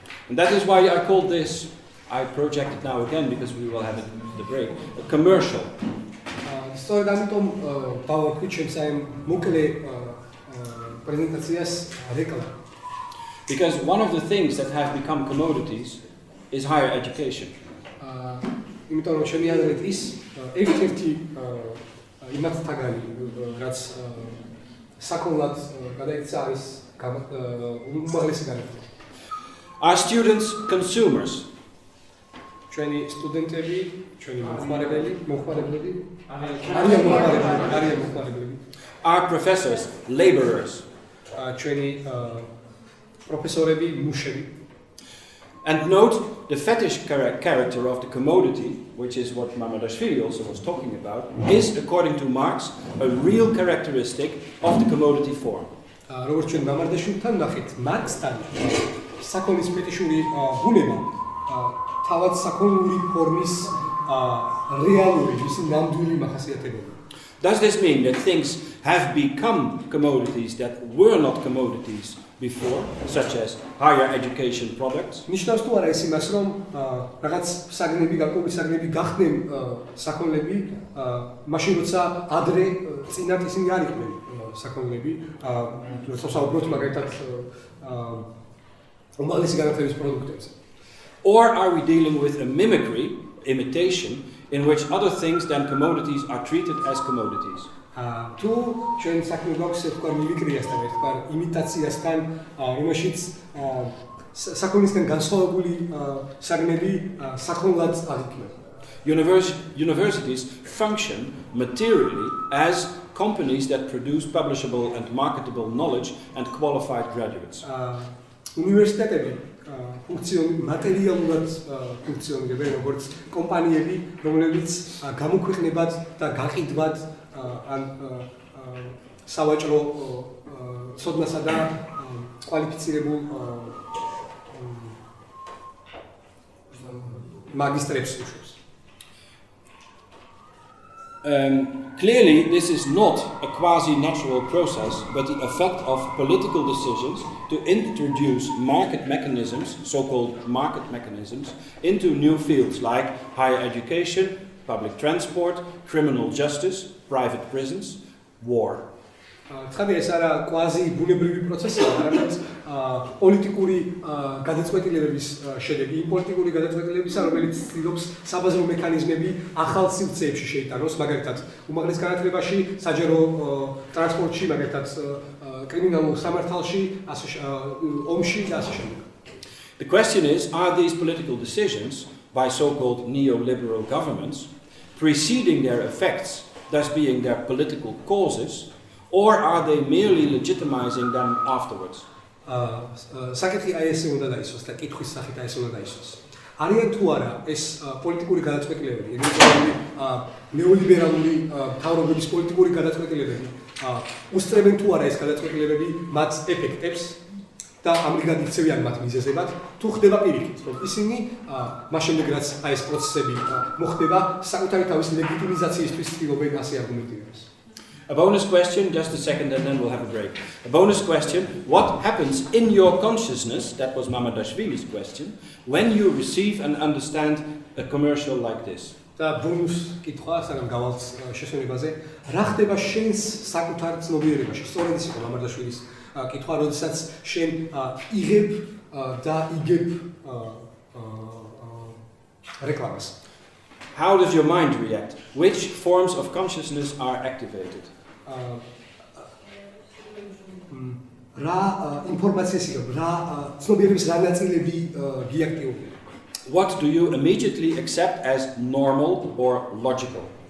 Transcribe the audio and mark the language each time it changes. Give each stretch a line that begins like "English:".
English: And that is why I call this, I project it now again because we will have it the break, a commercial.
Georgian: სწორედ ამიტომ დავაკვირდით ჩემს აი მოკლე პრეზენტაციას რეკლამა.
English: Because one of the things that have become commodities is higher education.
Georgian: იმიტომ რომ ჩემი აზრით ის ერთ-ერთი იმათთაგანი, რაც საკონლად გადაიქცა არის უმაღლესი განათლება.
English: Are students consumers?
Georgian: ჩვენი სტუდენტები, ჩვენი მოხმარებლები არიან მოხმარებლები.
English: Are professors laborers?
Georgian: ჩვენი პროფესორები, მუშები.
English: And note the fetish character of the commodity, which is what Mamardashvili also was talking about, is, according to Marx, a real characteristic of the commodity form.
Georgian: როგორც ჩვენ მამარდაშვილთან ნახეთ, მარქსთან საქონლის ფეტიშური ბუნება თავად საქონლური ფორმის რეალური, მისი ნამდვილი მახასიათებელია.
English: Does this mean that things have become commodities that were not commodities before, such as higher education products?
Georgian: ნიშნავს თუ არა ეს იმას, რომ რაღაც საგნები, გარკვეული საგნები გახდნენ საქონლები, მაშინ როცა ადრე წინათ ისინი არ იყვნენ საქონლები, როცა საუბრობთ მაგალითად უმაღლესი განათლების პროდუქტებზე.
English: Or are we dealing with a mimicry, imitation, in which other things than commodities are treated as commodities?
Georgian: თუ ჩვენ საქმე გვაქვს თქვა მიმიკრიასთან, თქვა იმიტაციასთან, რომელშიც საქონლისგან განსხვავებული საგნები საქონლად აღიქმება.
English: Universities function materially as companies that produce publishable and marketable knowledge and qualified graduates.
Georgian: უნივერსიტეტები მატერიალურად ფუნქციონირებენ როგორც კომპანიები, რომლებიც გამოქვეყნებად და გაყიდვად ან სავაჭრო ცოდნასა და კვალიფიცირებულ მაგისტრებს უშვებს.
English: Clearly, this is not a quasi-natural process, but the effect of political decisions to introduce market mechanisms, so-called market mechanisms, into new fields like higher education, public transport, criminal justice, private prisons, war.
Georgian: ცხადია ეს არა კვაზი ბუნებრივი პროცესია, არამედ პოლიტიკური გადაწყვეტილებების შედეგი, იმ პოლიტიკური გადაწყვეტილებისა, რომელიც ცდილობს საბაზრო მექანიზმები ახალ სივრცეებში შეიტანოს, მაგალითად, უმაღლეს განათლებაში, საჯარო ტრანსპორტში, მაგალითად, კრიმინალურ სამართალში, ომში და ასე შემდეგ.
English: The question is, are these political decisions by so-called neoliberal governments preceding their effects, thus being their political causes, or are they merely legitimizing them afterwards?
Georgian: საკითხი აი ესე უნდა დაისვას და კითხვის სახით აი ესე უნდა დაისვას. არიან თუ არა ეს პოლიტიკური გადაწყვეტილებები, ეგრეთვე ნეოლიბერალური მთავრობების პოლიტიკური გადაწყვეტილებები, უსწრებენ თუ არა ეს გადაწყვეტილებები მათ ეფექტებს და ამრიგად იქცევიან მათ მიზეზებად, თუ ხდება პირიქით, რომ ისინი მას შემდეგ რაც აი ეს პროცესები მოხდება, საკუთარი თავის ლეგიტიმიზაციისთვის ცდილობენ ასე არგუმენტირებას.
English: A bonus question, just a second and then we'll have a break. A bonus question, what happens in your consciousness, that was Mamardashvili's question, when you receive and understand a commercial like this?
Georgian: და ბონუს კითხვა, სანამ გავალთ შესვენებაზე, რა ხდება შენს საკუთარ ცნობიერებაში? სწორედ ის იყო მამარდაშვილის კითხვა, როდესაც შენ იღებ და იგებ რეკლამას.
English: How does your mind react? Which forms of consciousness are activated?
Georgian: რა ინფორმაციას იღებ, რა ცნობიერების რა ნაწილები გიაქტიურდება?
English: What do you immediately accept as normal or logical?